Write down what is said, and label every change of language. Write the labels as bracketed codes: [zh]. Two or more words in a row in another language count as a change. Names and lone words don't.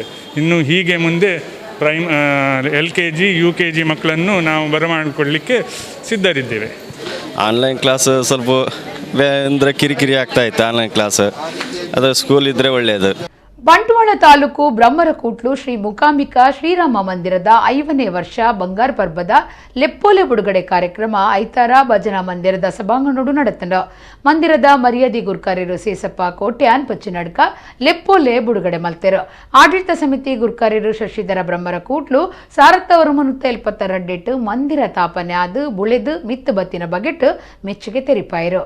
[kn] ಇನ್ನು ಹೀಗೆ ಮುಂದೆ LKG UKG ಮಕ್ಕಳನ್ನು ನಾವು ಬರಮಾಡಿಕೊಳ್ಳಲಿಕ್ಕೆ ಸಿದ್ಧರಿದ್ದೇವೆ. [en] online class [kn] ಸ್ವಲ್ಪ ಅಂದರೆ ಕಿರಿಕಿರಿ ಆಗ್ತಾ ಇತ್ತು. [en] online class [kn] ಅದು ಸ್ಕೂಲ್ ಇದ್ದರೆ ಒಳ್ಳೆಯದು. [tcy] ಬಂಟ್ವಾಳ ತಾಲೂಕು ಬ್ರಹ್ಮರಕೂಟ್ಲು ಶ್ರೀ ಮೂಕಾಂಬಿಕಾ ಶ್ರೀರಾಮ ಮಂದಿರದ 5ನೇ ವರ್ಷ ಬಂಗಾರ ಪರ್ಬದ ಲೆಪ್ಪೋಲೆ ಬಿಡುಗಡೆ ಕಾರ್ಯಕ್ರಮ ಐತಾರ ಭಜನಾ ಮಂದಿರದ ಸಭಾಂಗಣಡು ನಡೆತಂಡ. ಮಂದಿರದ ಮರ್ಯಾದಿ ಗುರ್ಕಾರ್ಯರು ಸೇಸಪ್ಪ ಕೋಟ್ಯಾನ್ ಪಚ್ಚಿನಡ್ಕ ಲೆಪ್ಪೋಲೆ ಬಿಡುಗಡೆ ಮಲ್ತೆರು. ಆಡಳಿತ ಸಮಿತಿ ಗುರ್ಕಾರ್ಯರು ಶಶಿಧರ ಬ್ರಹ್ಮರಕೂಟ್ಲು ಸಾರತ್ತವರು ಮುನ್ನುತ್ತ 72 ಮಂದಿರ ತಾಪನೆ ಆದು ಬುಳೆದು ಮಿತ್ತು ಬತ್ತಿನ ಬಗೆಟ್ ಮೆಚ್ಚುಗೆ ತೆರಿಪಾಯಿರು.